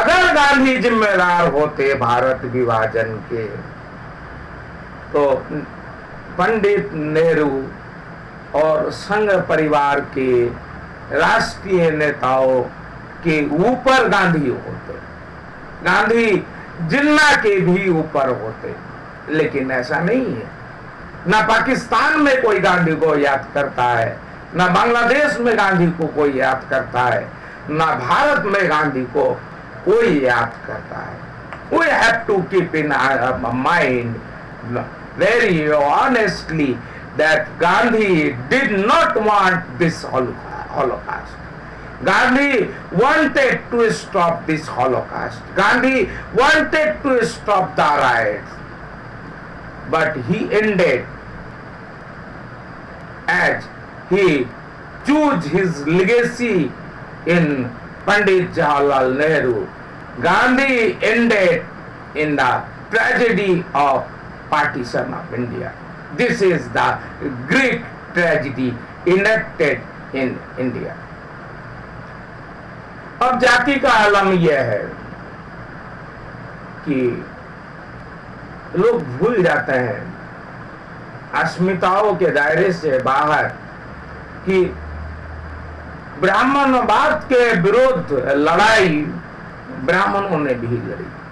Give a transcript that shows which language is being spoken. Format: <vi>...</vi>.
<hi>अगर गांधी जिम्मेदार होते भारत विभाजन के तो पंडित नेहरू और संघ परिवार के राष्ट्रीय नेताओं के ऊपर गांधी होते, गांधी जिन्ना के भी ऊपर होते, लेकिन ऐसा नहीं है। न पाकिस्तान में कोई गांधी को याद करता है, न बांग्लादेश में गांधी को कोई याद करता है, न भारत में गांधी को कोई याद करता है।</hi> <en>We have to keep in our mind very honestly that Gandhi did not want this Holocaust. Gandhi wanted to stop this Holocaust. Gandhi wanted to stop the riots. But he ended as he chose his legacy in Pandit Jawaharlal Nehru. Gandhi ended in the tragedy of partition of India. This is the Greek tragedy enacted in India.</en> <hi>अब जाति का आलम यह है कि लोग भूल जाते हैं अस्मिताओं के दायरे से बाहर कि ब्राह्मणवाद के विरुद्ध लड़ाई ब्राह्मणों ने भी लड़ी।</hi>